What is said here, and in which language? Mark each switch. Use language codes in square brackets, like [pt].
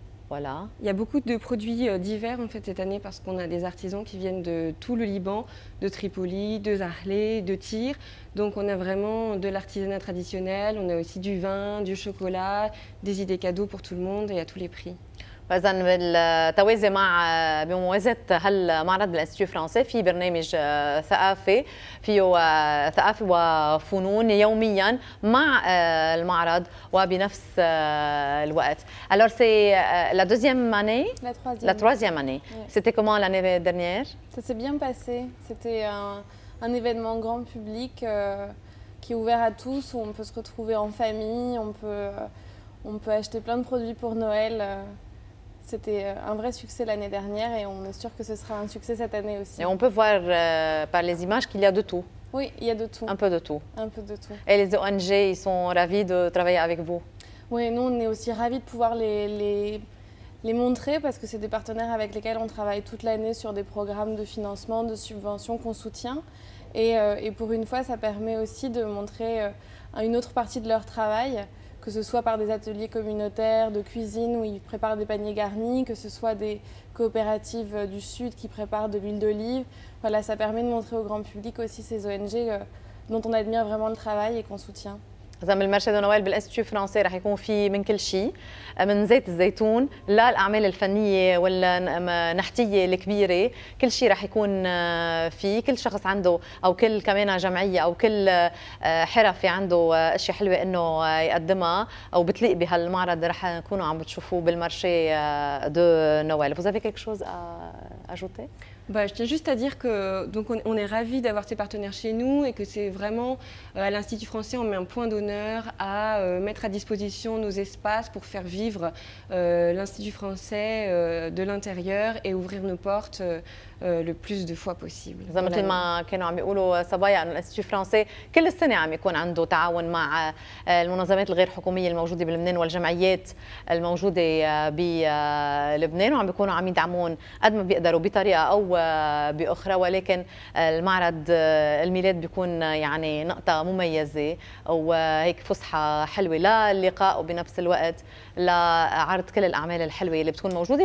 [fr] Voilà. Il y a beaucoup de produits divers en fait cette année parce qu'on a des artisans qui viennent de tout le Liban, de Tripoli, de Zahrlé, de Tyr. Donc on a vraiment de l'artisanat traditionnel, on a aussi du vin, du chocolat, des idées cadeaux pour tout le monde et à tous les prix. [ar] فإذا بالتوازي مع بموازاة هالمعرض بالانستيتيو الفرنسي في برنامج ثقافي فيه ثقافة وفنون يوميا مع المعرض وبنفس الوقت. [fr] Alors c'est la deuxième année? La troisième année. Ouais. C'était comment l'année dernière? Ça s'est bien passé. C'était un événement grand public qui est ouvert à tous, où on peut se retrouver en famille, on peut acheter plein de produits pour Noël. C'était un vrai succès l'année dernière et on est sûr que ce sera un succès cette année aussi. Et on peut voir par les images qu'il y a de tout. Oui, il y a de tout. Un peu de tout. Un peu de tout. Et les ONG, ils sont ravis de travailler avec vous? Oui, nous on est aussi ravis de pouvoir les montrer parce que c'est des partenaires avec lesquels on travaille toute l'année sur des programmes de financement, de subventions qu'on soutient. Et pour une fois, ça permet aussi de montrer une autre partie de leur travail, que ce soit par des ateliers communautaires de cuisine où ils préparent des paniers garnis, que ce soit des coopératives du Sud qui préparent de l'huile d'olive. Voilà, ça permet de montrer au grand public aussi ces ONG dont on admire vraiment le travail et qu'on soutient. [ar] إذا بالمارشي دو نويل بالانستيتيو الفرنسي رح يكون في من كل شيء، من زيت الزيتون للأعمال الفنية والنحتية الكبيرة، كل شيء رح يكون فيه. كل شخص عنده أو كل كمان جمعية أو كل حرفي عنده أشياء حلوة إنه يقدمها أو بتليق بهالمعرض رح نكونوا عم بتشوفوه بالمارشي دو نويل. [fr] Vous avez quelque chose à ajouter? Bah, je tiens juste à dire que donc on est ravis d'avoir ces partenaires chez nous et que c'est vraiment à l'Institut français on met un point d'honneur à mettre à disposition nos espaces pour faire vivre l'Institut français de l'intérieur et ouvrir nos portes le plus de fois possible. [ar] إذا مثل ما كانوا عم بيقولوا صبايا إنه الانستيتيو الفرنسي كل السنة عم يكون عنده تعاون مع المنظمات الغير حكومية الموجودة بلبنان والجمعيات الموجودة بلبنان، وعم بيكونوا عم يدعمون قد ما بيقدروا بطريقة أو بأخرى. ولكن المعرض الميلاد بيكون يعني نقطة مميزة وهيك فسحة حلوة للقاء وبنفس الوقت لعرض كل الأعمال الحلوة اللي بتكون موجودة.